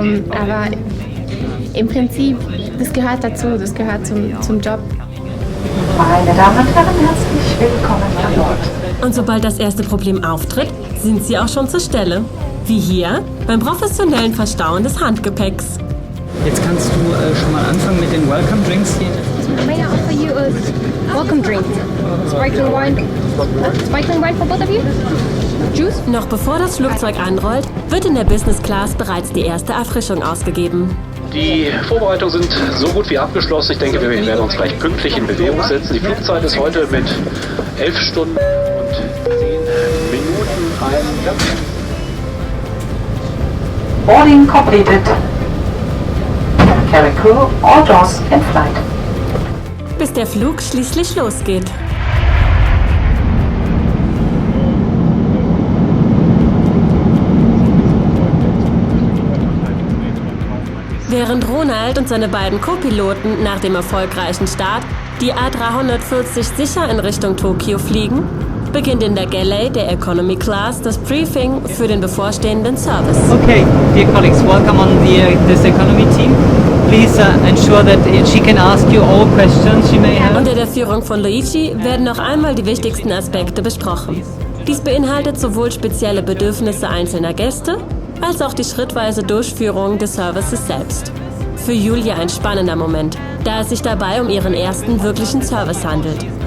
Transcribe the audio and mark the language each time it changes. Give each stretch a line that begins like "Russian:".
German: Aber im Prinzip, das gehört dazu, das gehört zum Job. Meine Damen und Herren, herzlich willkommen an Bord. Und sobald das erste Problem auftritt, sind sie auch schon zur Stelle. Wie hier beim professionellen Verstauen des Handgepäcks. Jetzt kannst du schon mal anfangen mit den Welcome Drinks hier.
English: May I offer you a welcome drink? Sparkling wine for both of you? Juice?
German: Noch bevor das Flugzeug anrollt, wird in der Business Class bereits die erste Erfrischung ausgegeben. Die Vorbereitungen sind so gut wie abgeschlossen. Ich denke, wir werden uns gleich pünktlich in Bewegung setzen. Die Flugzeit ist heute mit 11 Stunden und 10 Minuten
English: Boarding completed. Cabin crew, all doors in flight.
German: Bis der Flug schließlich losgeht. Während Ronald und seine beiden Co-Piloten nach dem erfolgreichen Start die A340 sicher in Richtung Tokio fliegen, beginnt in der Galley der Economy Class das Briefing für den bevorstehenden Service.
English: Okay, dear colleagues, welcome on this economy team. Please ensure that she can ask you all questions she may have.
German: Unter der Führung von Luigi werden noch einmal die wichtigsten Aspekte besprochen. Dies beinhaltet sowohl spezielle Bedürfnisse einzelner Gäste, als auch die schrittweise Durchführung des Services selbst. Für Julia ein spannender Moment, da es sich dabei um ihren ersten wirklichen Service handelt.